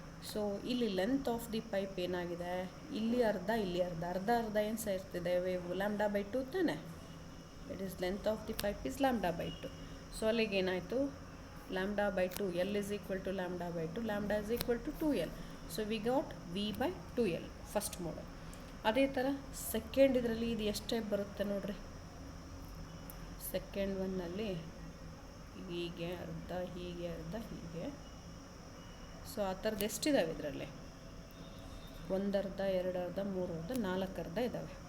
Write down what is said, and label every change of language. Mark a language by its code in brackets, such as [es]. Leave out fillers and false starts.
[kn] So ಇಲ್ಲಿ length of the pipe ಏನಾಗಿದೆ, ಇಲ್ಲಿ ಅರ್ಧ ಇಲ್ಲಿ ಅರ್ಧ ಅರ್ಧ ಅರ್ಧ ಏನು ಸೇರ್ತಿದೆ, ವೇವ್ λ/2 ತಾನೆ. [en] It is length of the pipe is λ/2. [kn] So ಅಲ್ಲಿಗೆ ಏನಾಯಿತು, [en] λ/2, L is equal to λ/2, λ is equal to 2L. So we got V/2L first mode. [kn] ಅದೇ ಥರ ಸೆಕೆಂಡ್ ಇದರಲ್ಲಿ ಇದು ಎಷ್ಟು ಟೈಪ್ ಬರುತ್ತೆ ನೋಡ್ರಿ. ಸೆಕೆಂಡ್ ಒನ್ನಲ್ಲಿ ಹೀಗೆ ಅರ್ಧ, ಹೀಗೆ ಅರ್ಧ, ಹೀಗೆ. ಸೊ ಆ ಥರದ್ದು ಎಷ್ಟಿದ್ದಾವೆ ಇದರಲ್ಲಿ, 1 ಅರ್ಧ, 2 ಅರ್ಧ, 3 ಅರ್ಧ, 4 ಅರ್ಧ ಇದ್ದಾವೆ.